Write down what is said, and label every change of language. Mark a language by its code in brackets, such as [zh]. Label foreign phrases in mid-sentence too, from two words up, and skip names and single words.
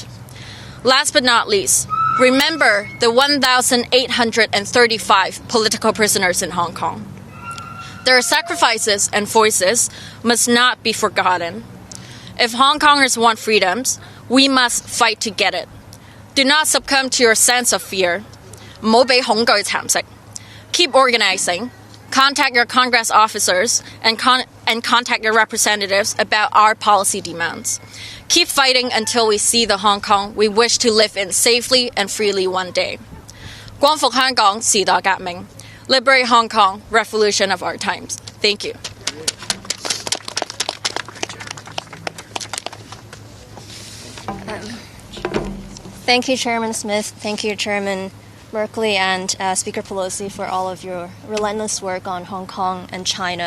[en] Last but not least, remember the 1,835 political prisoners in Hong Kong. Their sacrifices and voices must not be forgotten. If Hong Kongers want freedoms, we must fight to get it. Do not succumb to your sense of fear. [yue] 唔好俾恐懼蠶食. [en] Keep organizing. Contact your Congress officers and contact your representatives about our policy demands. Keep fighting until we see the Hong Kong we wish to live in safely and freely one day. [yue] 光復香港，時代革命. [en] Liberate Hong Kong, revolution of our times. Thank you. Thank you, Chairman Smith. Thank you, Chairman Merkley and Speaker Pelosi for all of your relentless work on Hong Kong and China.